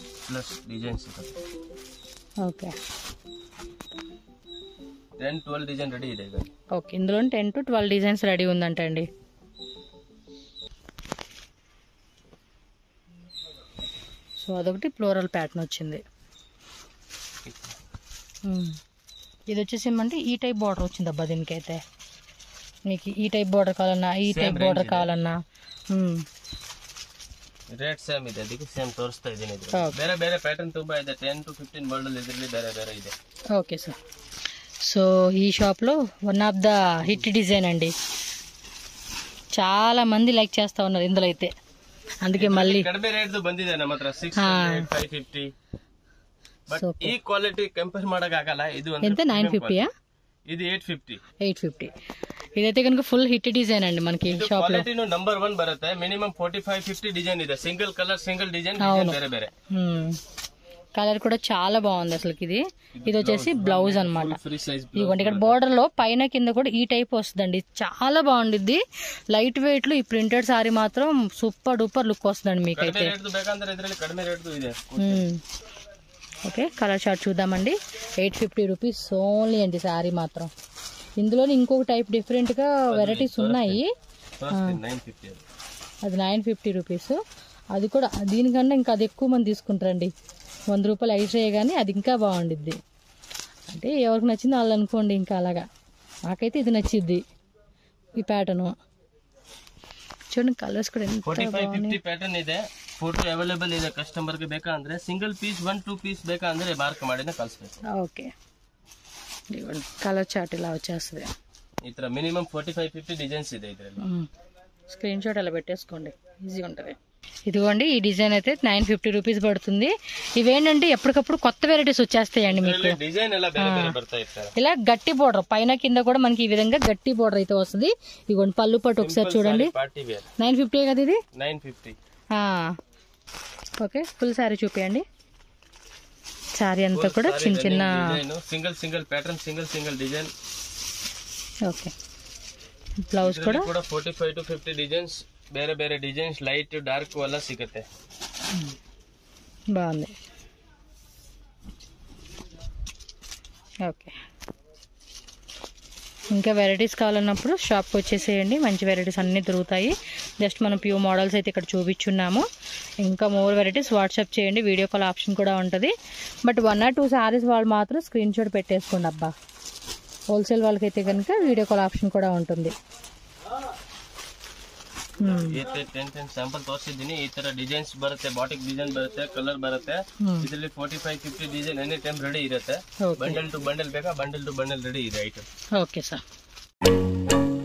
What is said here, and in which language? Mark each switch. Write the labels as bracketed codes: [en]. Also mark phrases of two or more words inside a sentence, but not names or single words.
[en] plus designs [kn] ಸಿಗುತ್ತೆ. [te] ఓకే [kn] 10-12 [en] design ready [kn] ಇದೆ. [te] ఓకే, ఇందులో [en] 10 to 12 designs ready [te] ఉందంట అండి. సో అదొకటి [en] floral pattern [te] వచ్చింది. ఇది వచ్చేసి ఏమంటే ఈ [en] type border [te] వచ్చింది అబ్బా దీనికైతే. మీకు ఈ [en] type border [te] కావాలన్నా, ఈ [en] type border [te] కావాలన్నా [en] rate same [kn] ಇದೆ, ಅದಕ್ಕೆ ಸೇಮ್ ತೋರಿಸ್ತಾ ಇದ್ದೀನಿ. ಬೇರೆ ಬೇರೆ ಪ್ಯಾಟರ್ನ್ ತುಂಬಾ ಇದೆ, [en] 10 to 15 model [kn] ಇದರಲ್ಲಿ ಬೇರೆ ಬೇರೆ ಇದೆ. [te] ఓకే సార్. సో ఈ షాప్లో [en] one of the hit design [te] అండి, చాలా మంది లైక్ చేస్తా ఉన్నారు ఇందులో అయితే. అందుకే మళ్ళీ [kn] ಕಡಿಮೆ ರೇಟ್ ಬಂದಿದೆ ನಮ್ಮ ಹತ್ರ 600, 550. ಬಟ್ ಈ [en] quality compare [kn] ಮಾಡಕ್ ಆಗಲ್ಲ. ಇದು [te] ఎంత 950 ఇది 850. 850 ఇదైతే కనుక [en] full hit design [te] అండి మనకి షాప్ లో. [en] quality number 1 [kn] బರುತ್ತೆ. [en] minimum 45-50 design [kn] ಇದೆ. [en] single colour single design [kn] ಬೇರೆ ಬೇರೆ. [te] కలర్ కూడా చాలా బాగుంది అసలు. ఇది వచ్చేసి బ్లౌజ్ అనమాట. [en] free size [te] ఇదిగోండి ఇక్కడ బోర్డర్ లో పైన కింద కూడా ఈ టైప్ వస్తుందండి. చాలా బాగుండిద్ది. [en] light weight [te] లో ఈ [en] printed saree [te] మాత్రం [en] super duper look [te] వస్తుందండి మీకైతే. [kn] ಬೇಕಂದ್ರೆ ಇದರಲ್ಲಿ ಕಡಿಮೆ ರೇಟ್ ಇದೆ. [te] ఓకే, [en] colour chart [te] చూద్దామండి. [en] 850 rupees only [te] అండి సారీ మాత్రం. ఇందులో ఇంకొక [en] type different [te] గా వెరైటీస్ ఉన్నాయి. అది 950 రూపీస్. అది కూడా దీనికన్నా ఇంకా అది ఎక్కువ మంది తీసుకుంటారండి. 100 రూపాయలు ఎక్స్ట్రా కానీ అది ఇంకా బాగుండిద్ది. అంటే ఎవరికి నచ్చింది వాళ్ళు అనుకోండి. ఇంకా అలాగా నాకైతే ఇది నచ్చిద్ది ఈ ప్యాటర్న్. చూడండి కలర్స్ కూడా ఎంత [kn] 45-50 ಪ್ಯಾಟರ್ನ್ ಇದೆ. [en] photo available [kn] ಇದೆ. ಕಸ್ಟಮರ್ ಗೆ ಬೇಕಂದ್ರೆ [en] single piece 1-2 piece [kn] ಬೇಕಂದ್ರೆ ಮಾರ್ಕ್ ಮಾಡಿನೇ ಕಳಿಸಬೇಕು. [te] ఓకే, [en] colour chart [te] ఇలా వచ్చేస్తుంది. [kn] ఈ ತರ [en] minimum 45-50 designs [kn] ಇದೆ ಇದರಲ್ಲಿ. [en] screen shot [te] అలా పెట్టేసుకోండి, ఈజీగా ఉంటుంది. ఇదిగోండి ఈ డిజైన్ అయితే 950 రూపీస్ పడుతుంది. ఇవేంటంటే ఎప్పటికప్పుడు కొత్త వెరైటీస్ వచ్చేస్తాయండి మీకు. [kn] డిజైన్ ఎలా ಬೇರೆ ಬೇರೆ ಬರ್ತಾ ಇರ್ತಾರೆ. [te] ఇలా గట్టి బోర్డర్ పైన కింద కూడా మనకి ఈ విధంగా గట్టి బోర్డర్ అయితే వస్తుంది. ఇదిగోండి పళ్ళు పట్టు ఒకసారి చూడండి. 950 కదా ఇది. 950. ఓకే, [en] full saree [te] చూపియండి. సారీ అంతా కూడా చిన్న చిన్న [en] single single pattern, single single design. [te] ఓకే, బ్లౌజ్ కూడా [kn] 45-50 డిజైన్స్ ಬೇರೆ ಬೇರೆ [en] designs light dark [kn] ಎಲ್ಲ ಸಿಗುತ್ತೆ. [te] బాగుంది. ఓకే, ఇంకా వెరైటీస్ కావాలన్నప్పుడు షాప్కి వచ్చేసేయండి. మంచి వెరైటీస్ అన్నీ దొరుకుతాయి. జస్ట్ మనం [en] pure models [te] అయితే ఇక్కడ చూపించున్నాము. ఇంకా [en] more varieties WhatsApp [te] చేయండి. [en] video call option [te] కూడా ఉంటుంది. బట్ [en] 1 or 2 sarees [te] వాళ్ళు మాత్రం [en] screen shot [te] పెట్టేసుకోండి అబ్బా. హోల్సేల్ వాళ్ళకైతే కనుక [en] video call option [te] కూడా ఉంటుంది. [kn] 10 ಸ್ಯಾಂಪಲ್ ತೋರಿಸಿದ್ದೀನಿ. ಈ ತರ ಡಿಸೈನ್ಸ್ ಬರುತ್ತೆ, [en] batik design [kn] ಬರುತ್ತೆ, ಕಲರ್ ಬರುತ್ತೆ. ಇದರಲ್ಲಿ 45-50 ಡಿಸೈನ್ [en] any time ready [kn] ಇರುತ್ತೆ. [en] bundle to bundle [kn] ಬೇಕಾ, [en] bundle to bundle [kn] ರೆಡಿ ಇದೆ ಐಟಮ್. [te] ఓకే సార్.